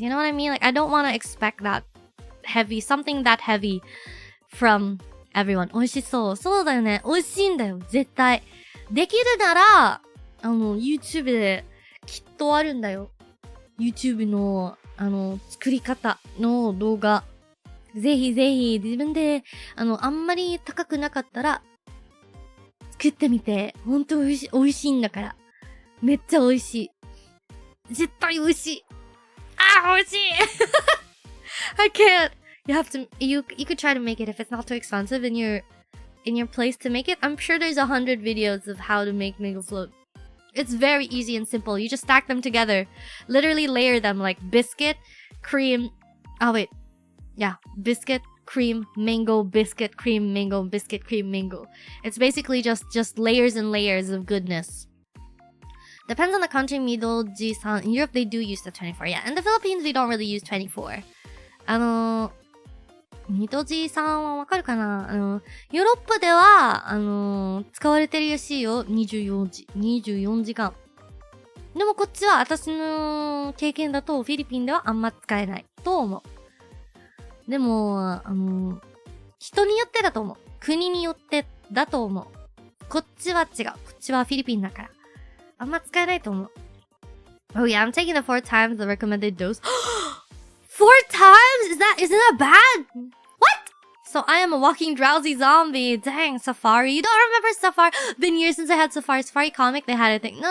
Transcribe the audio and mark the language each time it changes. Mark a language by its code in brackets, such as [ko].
[en] You know what I mean? Like, I don't want to expect something that heavy from everyone. [ja] 美味しそう。そうだよね。美味しいんだよ。絶対。できるなら、YouTube できっとあるんだよ。 YouTube の、作り方の動画。ぜひぜひ、自分で、あんまり高くなかったら、作ってみて。ほんと美味しいんだから。めっちゃ美味しい。絶対美味しい。あー、美味しい [en] I can't. You could try to make it if it's not too expensive in your place to make it. I'm sure there's 100 videos of how to make mango float. It's very easy and simple. You just stack them together. Literally layer them like biscuit, cream. Oh wait. Yeah. Biscuit, cream, mango, biscuit, cream, mango, biscuit, cream, mango. It's basically just layers and layers of goodness. Depends on the country, みどじさん。 In Europe, they do use the 24. Yeah, in the Philippines, we don't really use 24. [ja] みどじさんはわかるかな？ヨーロッパでは、使われてるらしいよ。 24時間。でもこっちは私の経験だとフィリピンではあんま使えないと思う。でも、人によってだと思う。国によってだと思う。こっちは違う。こっちはフィリピンだから。あんま使えないと思う。 [en] Oh yeah, I'm taking the 4 times the recommended dose. 4 times? Isn't that bad? What? So I am a walking drowsy zombie. Dang, Safari. You don't remember Safari? Been years since I had Safari. Safari comic, they had a thing. No.